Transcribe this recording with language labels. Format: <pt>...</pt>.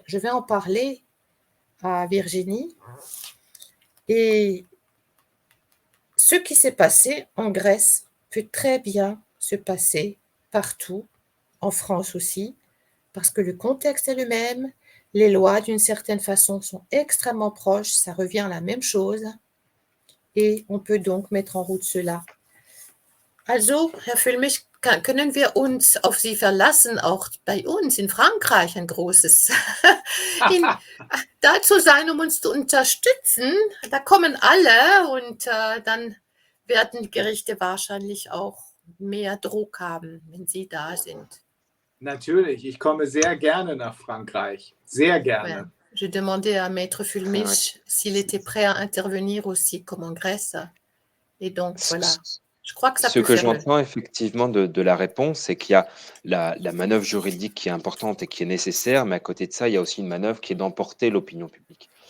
<fr>Je vais en parler à Virginie. Et ce qui s'est passé en Grèce peut très bien se passer partout, en France aussi, parce que le contexte est le même, les lois d'une certaine façon sont extrêmement proches, ça revient à la même chose, et on peut donc mettre en route cela.</fr> <de>Also, Herr Füllmich, können wir uns auf Sie verlassen, auch bei uns in Frankreich ein großes dazu sein, um uns zu unterstützen. Da kommen alle und dann werden die Gerichte wahrscheinlich auch mehr Druck haben, wenn Sie da sind. Natürlich, ich komme sehr gerne nach Frankreich. Sehr gerne. Ouais.</de> <fr>Je demandais à Maître Fulmich s'il était prêt à intervenir aussi comme en Grèce. Et donc, voilà. Je crois que ça Ce peut que faire j'entends effectivement de la réponse, c'est qu'il y a la manœuvre juridique qui est importante et qui est nécessaire, mais à côté de ça, il y a aussi une manœuvre qui est d'emporter l'opinion publique.</fr>